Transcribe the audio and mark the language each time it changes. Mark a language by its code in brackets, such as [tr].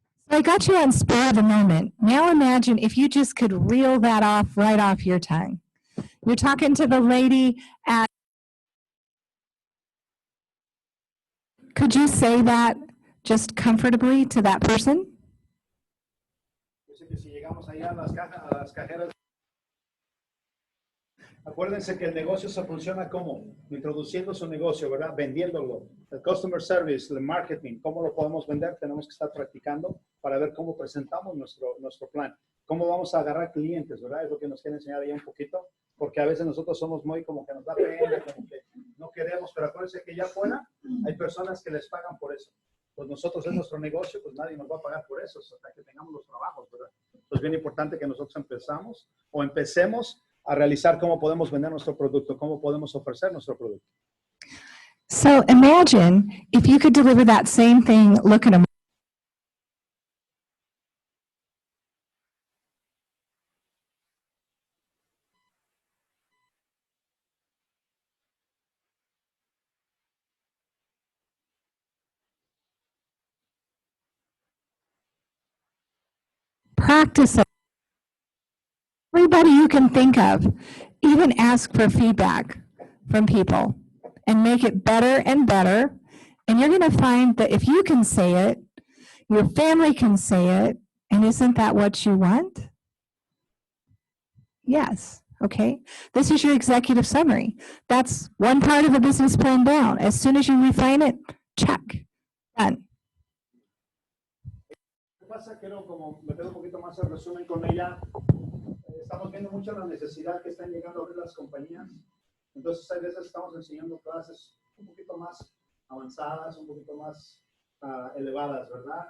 [en] So I got you on spur of the moment. Now imagine if you just could reel that off right off your tongue. You're talking to the lady at. Could you say that just comfortably to that person? [es] Dice que si llegamos allá a las cajeras, acuérdense que el negocio se funciona como introduciendo su negocio, ¿verdad? Vendiéndolo. El customer service, el marketing, cómo lo podemos vender, tenemos que estar practicando para ver cómo presentamos nuestro plan. Cómo vamos a agarrar clientes, ¿verdad? Es lo que nos quiere enseñar ahí un poquito, porque a veces nosotros somos muy como que nos da pena, como que no queremos, pero acuérdense que ya afuera hay personas que les pagan por eso. Pues nosotros es nuestro negocio, pues nadie nos va a pagar por eso hasta que tengamos los trabajos, ¿verdad? Entonces es bien importante que nosotros empecemos a realizar cómo podemos vender nuestro producto, cómo podemos ofrecer nuestro producto. [en] So imagine if you could deliver that same thing, look at them. Practice it. Everybody you can think of, even ask for feedback from people and make it better and better. And you're going to find that if you can say it, your family can say it, and isn't that what you want? Yes. Okay. This is your executive summary. That's one part of the business plan down. As soon as you refine it, check. Done. [es] ¿Qué pasa? Quiero como meter un poquito más el resumen con ella. Estamos viendo mucho la necesidad que están llegando a abrir las compañías. Entonces, a veces estamos enseñando clases un poquito más avanzadas, un poquito más elevadas, ¿verdad?